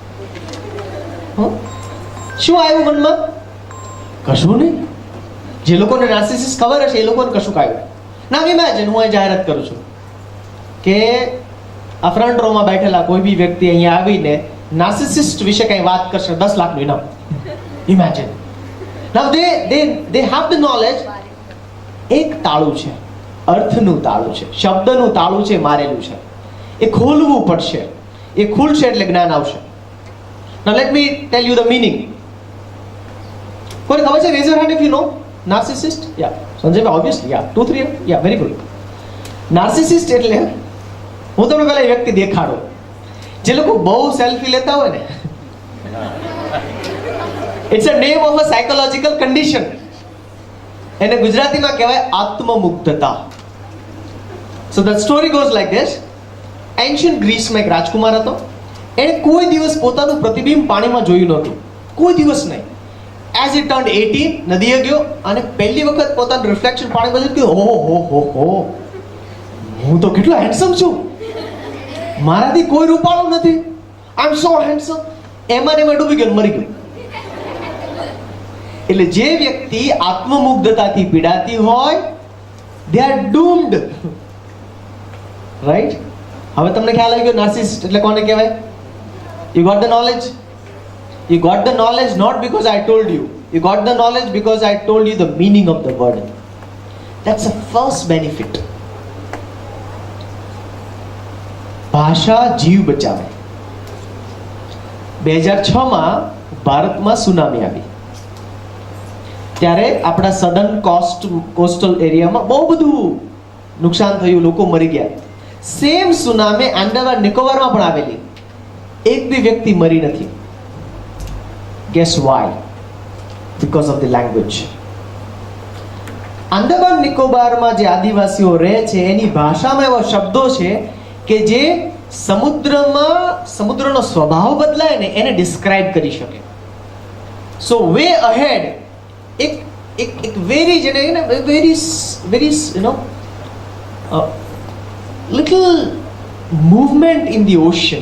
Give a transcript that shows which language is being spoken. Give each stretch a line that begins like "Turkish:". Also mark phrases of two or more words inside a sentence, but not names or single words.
Gujarati: શું આવ્યું મનમાં? કશું નહીં. જે લોકોને નાર્સિસિસ્ટ ખબર હશે એ લોકોને કશું આવ્યું. ના ઇમેજિન, હું અહીં જાહેરાત કરું છું કે આ ફ્રન્ટ રોમાં બેઠેલા કોઈ બી વ્યક્તિ અહીંયા આવીને નાર્સિસિસ્ટ વિશે કંઈ વાત કરશે, 10 લાખનું ઇનામ. ઇમેજિન.
English: નાઉ they have the knowledge.
Gujarati: એક તાળું છે, અર્થનું તાળું છે, શબ્દનું તાળું છે, મારેલું છે. એ ખોલવું પડશે. એ ખુલશે એટલે જ્ઞાન આવશે.
English: Now let me tell you the meaning.
Gujarati: કોઈ ખબર છે?
English: raise your hand if you know narcissist. Yeah, સંજય obviously. Yeah, 2 3. Yeah, very good.
Gujarati: Narcissist એટલે હું તમને પહેલા એ વ્યક્તિ દેખાડો જે લોકો બહુ સેલ્ફી લેતા હોય ને.
English: It's a name of a psychological condition.
Gujarati: એને ગુજરાતીમાં કહેવાય આત્મમુગ્ધતા.
English: So the story goes like this.
Gujarati: Ancient ગ્રીસમાં એક રાજકુમાર હતો. એણે કોઈ દિવસ પોતાનું પ્રતિબિંબ પાણીમાં જોયું નહોતું, કોઈ દિવસ નહીં.
English: As he turned 18,
Gujarati: નદીએ ગયો અને પહેલી વખત પોતાનું રિફ્લેક્શન પાણીમાં જોયું કે હો, હું તો કેટલો હેન્ડસમ છું, મારાથી કોઈ રૂપાળો નથી,
English: I am so handsome.
Gujarati: એમાં ડૂબી ગયો, મરી ગયો. એટલે જે વ્યક્તિ આત્મમુગ્ધતાથી પીડાતી હોય,
English: they are doomed. રાઈટ?
Gujarati: હવે તમને ખ્યાલ આવી ગયો નાર્સિસિસ્ટ એટલે કોને કહેવાય?
English: You got the knowledge? You got the knowledge not because I told you. You got the knowledge because I told you the meaning of the word. That's the first benefit.
Gujarati: ભાષા જીવ બચાવે. 2006માં ભારતમાં સુનામી આવી. ત્યારે આપણા
English: southern coastal areaમાં
Gujarati: બહુ બધું નુકસાન થયું, લોકો મરી ગયા. સેમ સુનામી આંદામાન નિકોબારમાં પણ આવેલી. એક બી વ્યક્તિ મરી નથી.
English: Guess why? Because of the language.
Gujarati: આંદામાન નિકોબારમાં જે આદિવાસીઓ રહે છે એની ભાષામાં એવા શબ્દો છે કે જે સમુદ્રનો સ્વભાવ બદલાય ને એને ડિસ્ક્રાઇબ કરી શકે.
English: so we ahead એક very little movement in the ocean.